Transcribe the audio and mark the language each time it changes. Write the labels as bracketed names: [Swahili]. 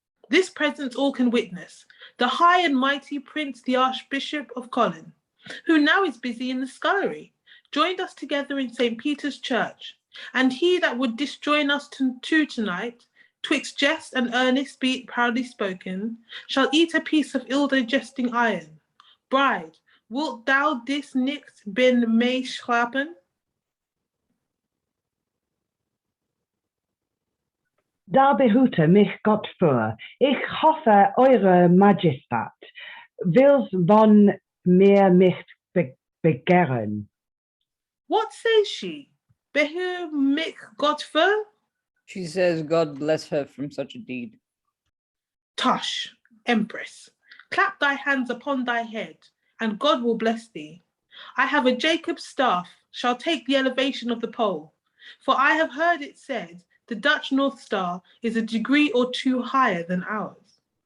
[English] This presence all can witness. The high and mighty Prince, the Archbishop of Collen, who now is busy in the scullery, joined us together in St. Peter's Church, and he that would disjoin us tonight, twixt jest and earnest be it proudly spoken, shall eat a piece of ill-digesting iron. Bride, wilt thou [German] dis nicht bin me schlapen? Da behüte mich Gott vor. Ich hoffe, Eure Majestat will von mir nicht begehren. [English] What says she? [German] Behü mich Gott vor? [English] She says, God bless her from such a deed. Tush, Empress, clap thy hands upon thy head, and God will bless thee. I have a Jacob's staff, shall take the elevation of the pole, for I have heard it said, the Dutch North Star is a degree or two higher than ours.